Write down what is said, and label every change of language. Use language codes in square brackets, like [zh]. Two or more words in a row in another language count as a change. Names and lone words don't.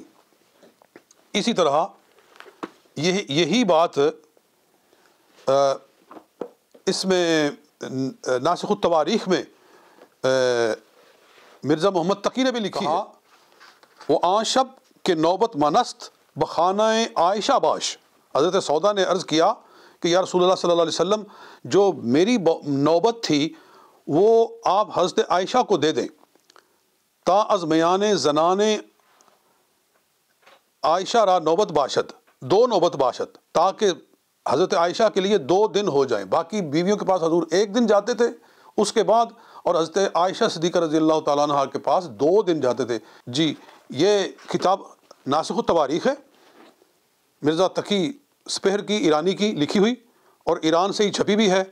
[ur] اسی طرح یہی بات اس میں ناسخ التواریخ میں مرزا محمد تقی نے بھی لکھی ہے، وہ [fa] آن شب کہ نوبت منست بخانہ عائشہ باش۔ [ur] حضرت سودا نے عرض کیا کہ [ar] یا رسول اللہ صلی اللہ علیہ وسلم، [ur] جو میری نوبت تھی وہ آپ حضرت عائشہ کو دے دیں، [fa] تا از میان زنان عائشہ را نوبت باشد، دو نوبت باشد، [ur] تاکہ حضرت عائشہ کے لیے 2 دن ہو جائیں۔ باقی بیویوں کے پاس حضور 1 دن جاتے تھے اس کے بعد، اور حضرت عائشہ صدیقہ [ar] رضی اللہ تعالیٰ عنہ [ur] کے پاس 2 دن جاتے تھے۔ جی، یہ کتاب ناسخ التواریخ ہے، مرزا تقی سپہر کی ایرانی کی لکھی ہوئی، اور ایران سے ہی چھپی بھی ہے۔